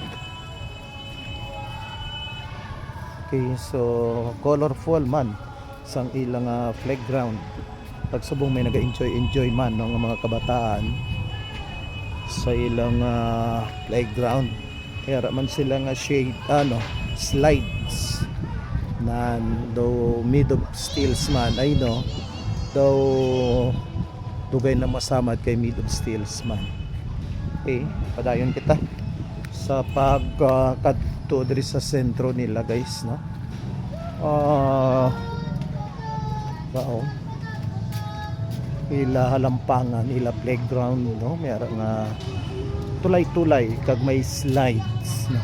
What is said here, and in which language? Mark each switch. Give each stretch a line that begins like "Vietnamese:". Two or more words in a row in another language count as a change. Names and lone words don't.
Hiligaynon: Okay, so colorful man sang ilang playground. Pagsubong may naga-enjoy man ng mga kabataan sa ilang playground. Kaya man sila nga shade slides na do
English: made of steels
Hiligaynon: man ay no. Daw dugay na masamad kay
English: made of steels
Hiligaynon: man. Okay, padayon kita sa pagkadto diri sa sentro nila guys no. Wow, ila halampangan ila playground no, mayara nga tulay-tulay kag may slides no.